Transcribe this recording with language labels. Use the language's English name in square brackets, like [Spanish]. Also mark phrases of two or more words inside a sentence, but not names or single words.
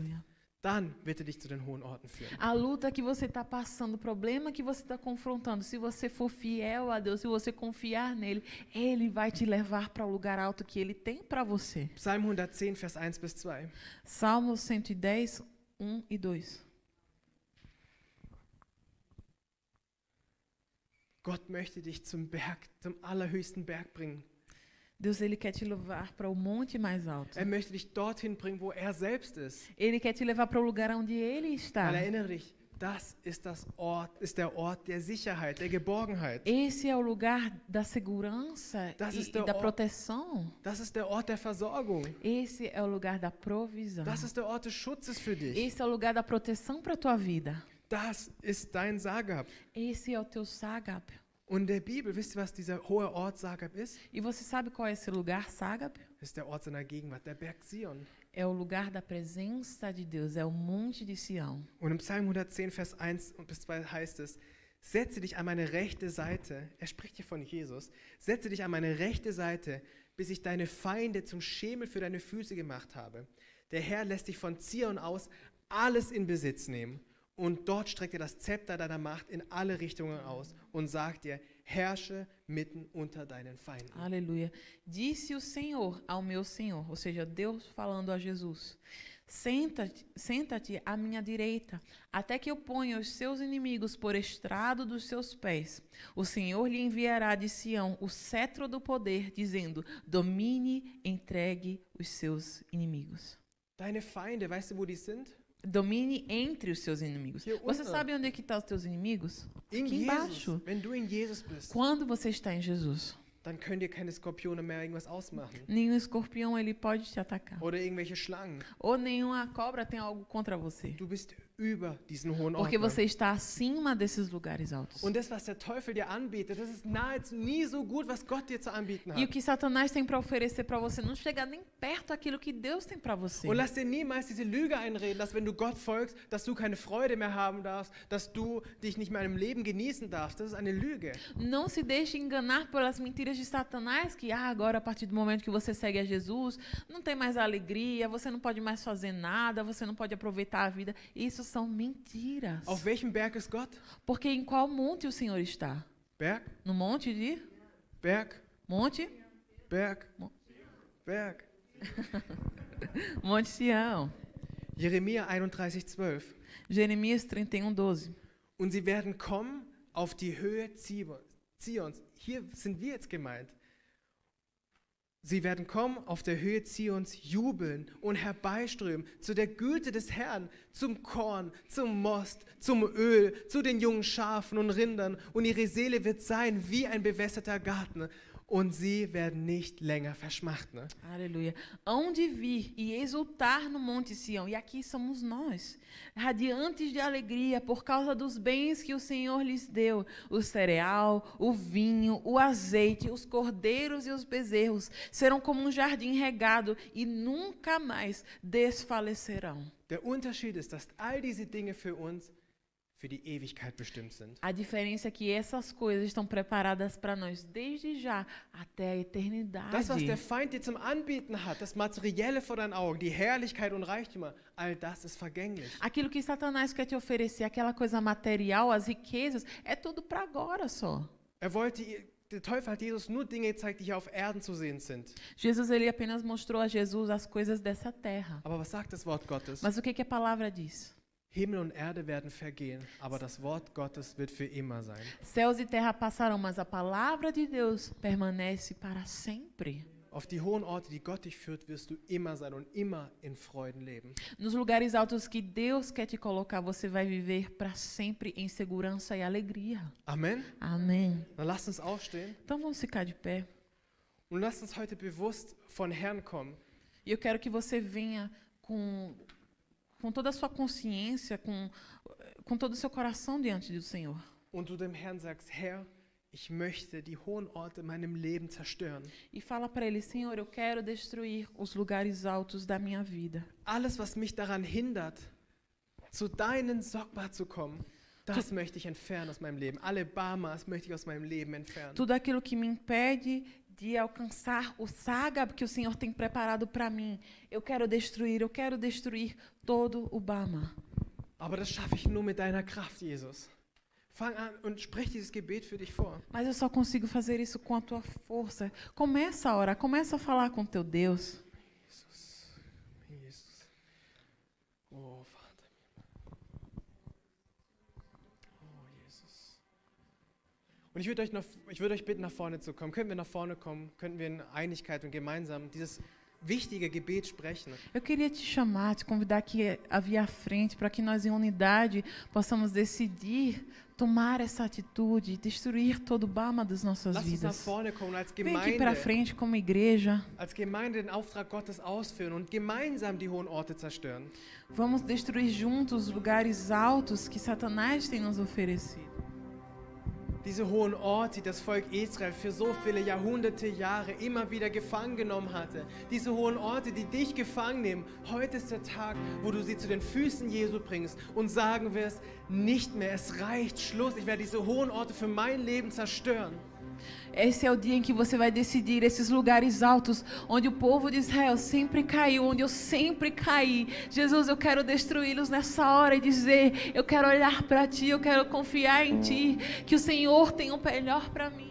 [Portuguese] Aleluia. [German] dann wird er dich zu den hohen Orten führen. [Portuguese] A luta que você está passando, o problema que você está confrontando, se você for fiel a Deus, se você confiar nele, Ele vai te levar para o lugar alto que Ele tem para você. [German] Psalm 110, Vers 1 bis 2. [Portuguese] Salmo 110, 1 e 2. [German] Gott möchte dich zum Berg, zum allerhöchsten Berg bringen. [Portuguese] Deus, Ele quer te levar para o monte mais alto. [German] Er möchte dich dorthin bringen, wo er selbst ist. [Portuguese] Ele quer te levar para o lugar onde Ele está. [German] Weil erinnere dich, das ist der Ort der Sicherheit, der Geborgenheit. [Portuguese] Esse é o lugar da segurança [German] Das [Portuguese] e [German] ist der [Portuguese] da [German] Ort- [Portuguese] proteção. [German] Das ist der Ort der Versorgung. [Portuguese] Esse é o lugar da provisão. [German] Das ist der Ort des Schutzes für dich. [Portuguese] Esse é o lugar da proteção para a tua vida. [German] Das ist dein Sagab. [Portuguese] Esse é o teu Ságab. [German] Und in der Bibel, wisst ihr, was dieser hohe Ort Sagab ist? [Portuguese] E você sabe qual é esse lugar, Ságab? [German] Das ist der Ort seiner Gegenwart, der Berg Zion. [Portuguese] É o lugar da presença de Deus, é o monte de Sião. [German] Und im Psalm 110, Vers 1 bis 2 heißt es, setze dich an meine rechte Seite, er spricht hier von Jesus, setze dich an meine rechte Seite, bis ich deine Feinde zum Schemel für deine Füße gemacht habe. Der Herr lässt dich von Zion aus alles in Besitz nehmen. Und dort streckt er das Zepter deiner Macht in alle Richtungen aus und sagt dir, herrsche mitten unter deinen Feinden. [Portuguese] Aleluia. Disse o Senhor ao meu Senhor, ou seja, Deus falando a Jesus: senta-te à minha direita, até que eu ponha os seus inimigos por estrado dos seus pés. O Senhor lhe enviará de Sião o cetro do poder, dizendo: domine, entregue os seus inimigos. [German] Deine Feinde, weißt du, wo die sind? [Portuguese] Domine entre os seus inimigos. [German] Hier [Portuguese] Você [German] unten. [Portuguese] sabe onde é que estão os teus inimigos? [German] In [Portuguese] Aqui [German] Jesus. [Portuguese] embaixo. [German] Wenn du in Jesus bist, [Portuguese] Quando você está em Jesus, [German] dann können dir keine Skorpione mehr irgendwas ausmachen. [Portuguese] nenhum escorpião ele pode te atacar. [German] Oder irgendwelche Schlangen. [Portuguese] Ou nenhuma cobra tem algo contra você. [German] Du bist über diesen hohen [Portuguese] Porque [German] Orten. [Portuguese] você está acima desses lugares altos. [German] Und das, was der Teufel dir anbietet, das ist nahezu nie so gut, was Gott dir zu anbieten [Portuguese] E o [German] hat. [Portuguese] que Satanás tem para oferecer para você não chega nem perto daquilo que Deus tem para você. [German] Und lass dir niemals diese Lüge einreden, dass wenn du Gott folgst, dass du keine Freude mehr haben darfst, dass du dich nicht mehr im Leben genießen darfst. Das ist eine Lüge. [Portuguese] Não se deixe enganar pelas mentiras de Satanás, que agora, a partir do momento que você segue a Jesus, não tem mais alegria, você não pode mais fazer nada, você não pode aproveitar a vida. Isso são mentiras. [German] Auf welchem Berg ist Gott? [Portuguese] Porque em qual monte o Senhor está? [German] Berg? [Portuguese] No monte de? [German] Berg? [Portuguese] Monte? [German] Berg? Berg. [Portuguese] Monte Sião. [German] Jeremia 31,12. [Portuguese] Jeremias 31:12. [German] Und sie werden kommen auf die Höhe Zions. Hier sind wir jetzt gemeint. Sie werden kommen auf der Höhe Zions, jubeln und herbeiströmen zu der Güte des Herrn, zum Korn, zum Most, zum Öl, zu den jungen Schafen und Rindern. Und ihre Seele wird sein wie ein bewässerter Garten. Und sie werden nicht länger verschmachten. [Portuguese] Aleluia. Hão de vir e exultar no Monte Sião. E aqui somos nós, radiantes de alegria por causa dos bens que o Senhor lhes deu. O cereal, o vinho, o azeite, os cordeiros e os bezerros serão como um jardim regado e nunca mais desfalecerão. [German] Der Unterschied ist, dass all diese Dinge für uns für die Ewigkeit bestimmt sind. [Portuguese] A diferença é que essas coisas estão preparadas para nós desde já até a eternidade. [German] Das, was der Feind dir zum Anbieten hat, das Materielle vor deinen Augen, die Herrlichkeit und Reichtümer, all das ist vergänglich. [Portuguese] Aquilo que Satanás quer te oferecer, aquela coisa material, as riquezas, é tudo para agora só. [German] Der Teufel hat Jesus nur Dinge gezeigt, die hier auf Erden zu sehen sind. [Portuguese] Jesus ele apenas mostrou a Jesus as coisas dessa terra. [German] Aber was sagt das Wort Gottes? [Portuguese] Mas o que a palavra diz? [German] Himmel und Erde werden vergehen, aber das Wort Gottes wird für immer sein. [Portuguese] Céus e terra passarão, mas a palavra de Deus permanece para sempre. [German] Auf die hohen Orte, die Gott dich führt, wirst du immer sein und immer in Freuden leben. [Portuguese] Nos lugares altos que Deus quer te colocar, você vai viver para sempre em segurança e alegria. [German] Amen? [Portuguese] Amém. [German] Dann lasst uns aufstehen [Portuguese] Então vamos ficar de pé. [German] und lasst uns heute bewusst von Herrn kommen. [Portuguese] E eu quero que você venha com toda a sua consciência, com todo o seu coração diante do Senhor. [German] Und du dem Herrn sagst, Herr, ich möchte die hohen Orte in meinem Leben zerstören. [Portuguese] E fala para Ele, Senhor, eu quero destruir os lugares altos da minha vida. [German] Alles, was mich daran hindert, zu deinen Sokba zu kommen, das möchte ich entfernen aus meinem Leben. Alle Bamas möchte ich aus meinem Leben entfernen. [Portuguese] Tudo aquilo que me impede de alcançar o Sagab que o Senhor tem preparado para mim. Eu quero destruir todo o Bama. [German] Aber das schaffe ich nur mit deiner Kraft, Jesus. Fang an und sprich dieses Gebet für dich vor. [Portuguese] Mas eu só consigo fazer isso com a tua força. Começa a orar, começa a falar com teu Deus. [German] Jesus, Jesus. Oh, Vater. Oh, Jesus. Und ich würde euch bitten, nach vorne zu kommen. Könnten wir nach vorne kommen? Könnten wir in Einigkeit und gemeinsam dieses wichtige Gebet sprechen? [Portuguese] Eu queria te chamar, te convidar aqui a vir à frente para que nós em unidade possamos decidir tomar essa atitude, destruir todo o Bama das nossas [German] Lass uns nach [Portuguese] vidas. [German] vorne kommen und als [Portuguese] Vem aqui para [German] Gemeinde, [Portuguese] frente como igreja. [German] als Gemeinde den Auftrag Gottes ausführen und gemeinsam die hohen Orte zerstören. [Portuguese] Vamos destruir juntos os lugares altos que Satanás tem nos oferecido. [German] Diese hohen Orte, die das Volk Israel für so viele Jahrhunderte, Jahre immer wieder gefangen genommen hatte. Diese hohen Orte, die dich gefangen nehmen. Heute ist der Tag, wo du sie zu den Füßen Jesu bringst und sagen wirst, nicht mehr, es reicht, Schluss, ich werde diese hohen Orte für mein Leben zerstören. [Portuguese] Esse é o dia em que você vai decidir esses lugares altos onde o povo de Israel sempre caiu, onde eu sempre caí. Jesus, eu quero destruí-los nessa hora e dizer, eu quero olhar para Ti, eu quero confiar em Ti, que o Senhor tem o melhor para mim.